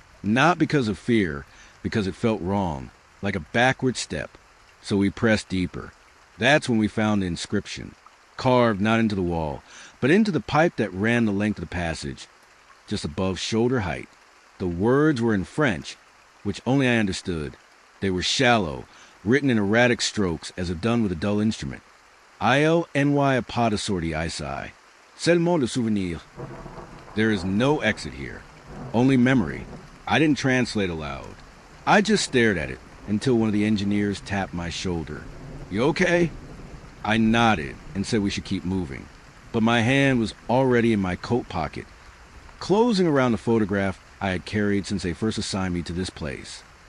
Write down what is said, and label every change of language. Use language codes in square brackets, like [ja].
[en] Not because of fear, because it felt wrong, like a backward step. So we pressed deeper. That's when we found the inscription. carved not into the wall, but into the pipe that ran the length of the passage, just above shoulder height. The words were in French, which only I understood. They were shallow, written in erratic strokes as if done with a dull instrument. [fr] Il n'y a pas de sortie ici, seulement le souvenir. [en] There is no exit here, only memory. I didn't translate aloud. I just stared at it until one of the engineers tapped my shoulder. You okay? I nodded and said we should keep moving, but my hand was already in my coat pocket, closing around the photograph I had carried since they first assigned me to this place.